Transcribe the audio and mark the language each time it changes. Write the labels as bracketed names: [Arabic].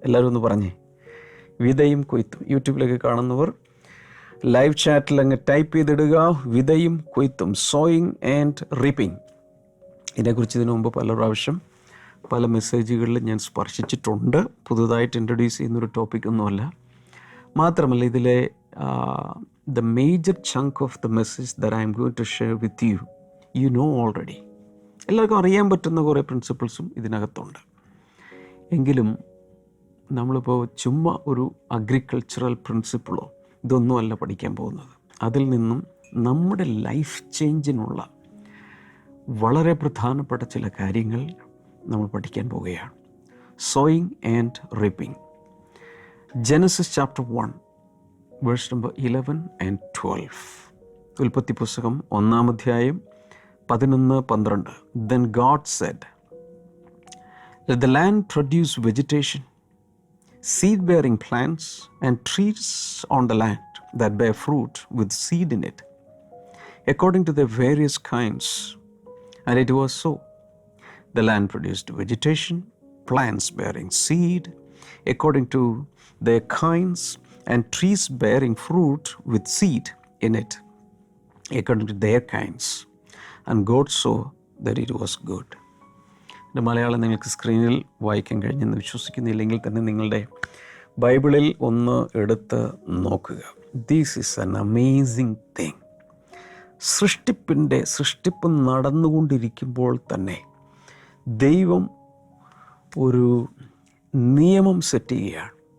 [Malayalam] എല്ലാവരും ഒന്ന് പറഞ്ഞേ, വിതയും കൊയ്ത്തും. യൂട്യൂബിലൊക്കെ കാണുന്നവർ ലൈവ് ചാറ്റിൽ അങ്ങ് ടൈപ്പ് ചെയ്തിടുക, വിതയും കൊയ്ത്തും, [English] Sowing and reaping. [Malayalam] ഇതിനെക്കുറിച്ച് ഇതിനു മുമ്പ് പല പ്രാവശ്യം പല മെസ്സേജുകളിൽ ഞാൻ സ്പർശിച്ചിട്ടുണ്ട്. പുതുതായിട്ട് ഇൻട്രൊഡ്യൂസ് ചെയ്യുന്നൊരു ടോപ്പിക്കൊന്നുമല്ല. മാത്രമല്ല ഇതിലെ [English] the major chunk of the message that I am going to share with you, you know already. [Malayalam] എല്ലാവർക്കും അറിയാൻ പറ്റുന്ന കുറേ പ്രിൻസിപ്പിൾസും ഇതിനകത്തുണ്ട്. എങ്കിലും നമ്മളിപ്പോൾ ചുമ്മാ ഒരു അഗ്രികൾച്ചറൽ പ്രിൻസിപ്പിളോ ഇതൊന്നുമല്ല പഠിക്കാൻ പോകുന്നത്. അതിൽ നിന്നും നമ്മുടെ ലൈഫ് ചേഞ്ചിനുള്ള വളരെ പ്രധാനപ്പെട്ട ചില കാര്യങ്ങൾ നമ്മൾ പഠിക്കാൻ പോവുകയാണ്. [English] Sowing and reaping. Genesis chapter 1 verse number 11 and 12. [Malayalam] ഉൽപ്പത്തി പുസ്തകം 1-ാം അധ്യായം 11-12. [English] Then God said, let the land produce vegetation, seed-bearing plants and trees on the land that bear fruit with seed in it, according to their various kinds. And it was so. The land produced vegetation, plants bearing seed, according to their kinds, and trees bearing fruit with seed in it, according to their kinds. And God saw that it was good. [Malayalam] എൻ്റെ മലയാളം നിങ്ങൾക്ക് സ്ക്രീനിൽ വായിക്കാൻ കഴിഞ്ഞെന്ന് വിശ്വസിക്കുന്നില്ലെങ്കിൽ തന്നെ നിങ്ങളുടെ ബൈബിളിൽ ഒന്ന് എടുത്ത് നോക്കുക. [English] This is an amazing thing. [Malayalam] സൃഷ്ടിപ്പ് നടന്നുകൊണ്ടിരിക്കുമ്പോൾ തന്നെ ദൈവം ഒരു നിയമം സെറ്റ് ചെയ്യുകയാണ്.